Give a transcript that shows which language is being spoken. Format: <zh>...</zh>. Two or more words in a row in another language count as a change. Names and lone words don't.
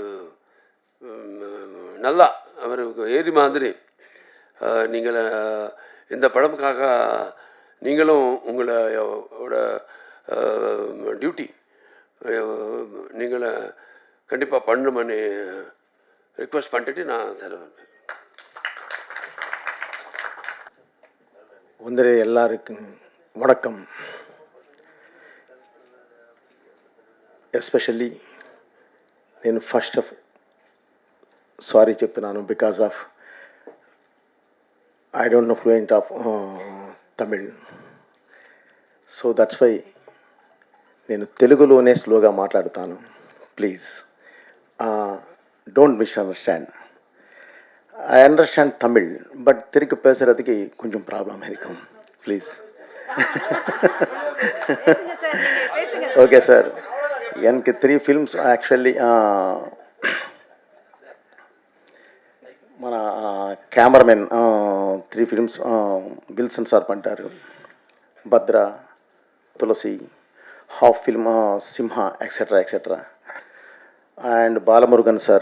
<ta>நல்லா அவருக்கு ஏறி மாதிரி நீங்கள் இந்த படமுக்காக நீங்களும் உங்களோட டியூட்டி நீங்களை கண்டிப்பாக பண்ணணும்னு ரிக்வெஸ்ட் பண்ணிட்டு நான் தருவேன். எல்லாருக்கும் வணக்கம்.</ta> <te>ఎస్పెషల్లీ నేను</te> <en>first of sorry</en> <te>చెప్తున్నాను</te> <en>because of I don't know fluent of Tamil. so that's why</en> <te>నేను తెలుగులోనే స్లోగా మాట్లాడుతాను.</te> <en>please don't misunderstand. I understand Tamil, but</en> <ta>திருப்பி பேசுகிறதுக்கு கொஞ்சம் ப்ராப்ளம் இருக்கும்.</ta> <en>please. okay sir.</en> <te>எனக்கு 3 films యాక్చువల్లీ మన కెమెరామెన్ 3 films విల్సన్ సార్ పంటారు.</te> <en>Bhadra, Tulasi, half film Simha etcetera etcetera and Balamurugan sir.</en>